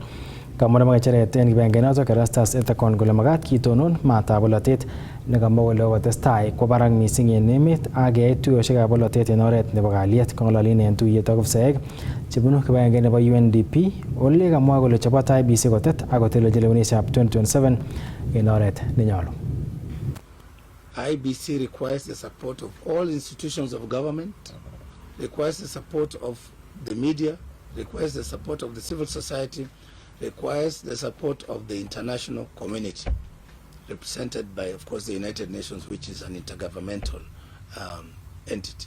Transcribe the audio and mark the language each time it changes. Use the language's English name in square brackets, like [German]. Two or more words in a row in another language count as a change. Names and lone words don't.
[Kipsigis] Kamwa nebo ng'echeret en kibagengenotok Erastus Ethekon kole makat kitonon maatab bolotet nekamwa kole kokotestai kwo barak missing en emet ak keyai tuiyosiekab bolotet en oret nebo kalyet. Kong'ololin en tuiyet ak ofisaek chebunu kibagenge nebo UNDP ole kamwa kole chobot IEBC kotet ak kotelelchi lewenisietap 2027 en oret nenyolu. [English] IEBC requires the support of all institutions of government, requires the support of the media, requires the support of the civil society, requires the support of the international community, represented by, of course, the United Nations, which is an intergovernmental entity.